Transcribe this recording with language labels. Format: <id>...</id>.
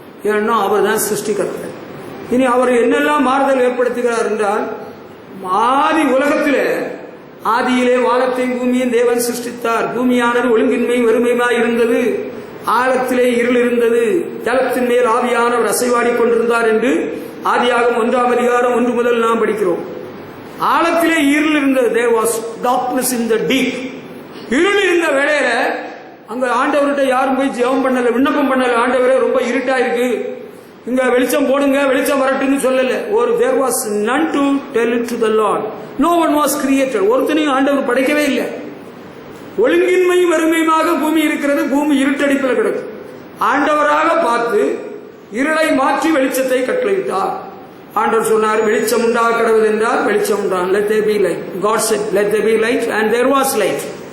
<ta>ஏன்னா அவர் தான் சிருஷ்டிகர்த்தர். இனி அவர் என்னெல்லாம் மாறுதல் ஏற்படுத்துகிறார் என்றால், ஆதி உலகத்திலே ஆதியிலே வானத்தையும் பூமியும் தேவன் சிருஷ்டித்தார். பூமியானது ஒழுங்கின்மையும் வறுமையுமாய் இருந்தது, ஆழத்திலே இருள் இருந்தது, ஜலத்தின் மேல் ஆவியானவர் அசைவாடி கொண்டிருந்தார் என்று ஆதியாகமம் 1ஆம் அதிகாரம் 1 முதல் நாம் படிக்கிறோம். ஆழத்திலே இருள் இருந்தது.</ta> <en>there was darkness in the deep.</en> <ta>இருள் இருந்த வேளையில அங்க ஆண்டவர்கிட்ட யாரும் போய் ஜெபம் பண்ணல, விண்ணப்பம் பண்ணல. ஆண்டவரே ரொம்ப இருட்டா இருக்கு, இங்க வெளிச்சம் போடுங்க, வெளிச்சம் வரட்டுன்னு சொல்லல.</ta> <en>ஒரு there was none to tell it to the Lord. no one was created.</en> <ta>ஒருத்தனையும் ஆண்டவர் படைக்கவே இல்லை. ஒழுங்கின்மை வறுமையுமாக பூமி இருக்கிறது, பூமி இருட்டடிப்பில் கிடக்கு. ஆண்டவராக பார்த்து இருளை மாற்றி வெளிச்சத்தை கட்டளையிட்டார். ஆண்டவர் சொன்னார், வெளிச்சம் உண்டாக கடவுள் என்றார், வெளிச்சம் உண்டான்.</ta> <en>let there be light. God said let there be light and there was light.</en>